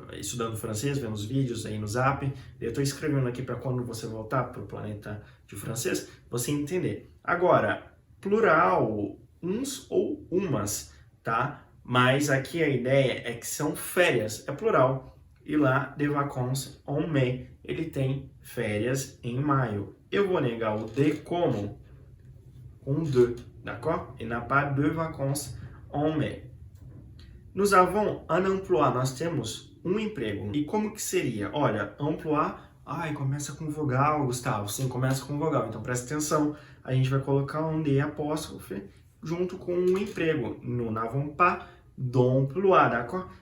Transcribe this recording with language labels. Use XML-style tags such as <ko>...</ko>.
<pt>Estudando francês, vendo os vídeos aí no Zap. Eu tô escrevendo aqui para quando você voltar para o planeta de francês, você entender. Agora, plural, uns ou umas, tá? Mas aqui a ideia é que são férias, é plural. E lá,</pt> <fr>des vacances en mai,</fr> <pt>ele tem férias em maio. Eu vou negar o de como? Com de, d'accord?</pt> <fr>Il n'a pas de vacances en mai. Nous avons un emploi,</fr> <pt>nós temos um emprego. E como que seria? Olha, emploi, começa com vogal, Gustavo. Sim, começa com vogal. Então presta atenção, a gente vai colocar um de apóstrofe junto com um emprego.</pt> <fr>Nous n'avons pas d'emploi, d'accord?</fr>